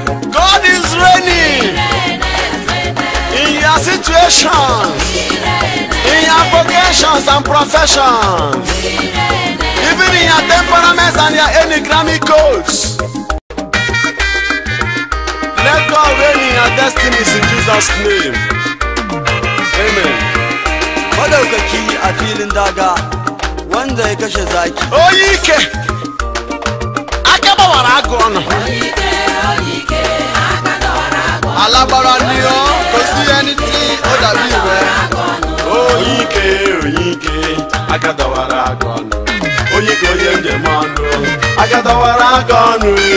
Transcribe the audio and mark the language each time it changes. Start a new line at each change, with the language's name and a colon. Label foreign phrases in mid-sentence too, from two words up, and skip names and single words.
English: God is reigning in your situations, in your vocations and professions, even in your temperaments and your enneagram codes. Let God reign in your destinies in Jesus' name. Amen.
Hausa: Madaukaki a filin daga, wanda ya kashe zaki.
Igbo: Oyi ike, aka gbawara agụ ọnụ. Ala gbara ndị ọ,
Yoruba: kò sí ẹni tí ó dàbí rẹ̀.
Igbo: Oyi ike, oyi ike, aka dọwara agụ ọnụ. Oyi ike, onye njem ọnụ, aka dọwara agụ ọnụ.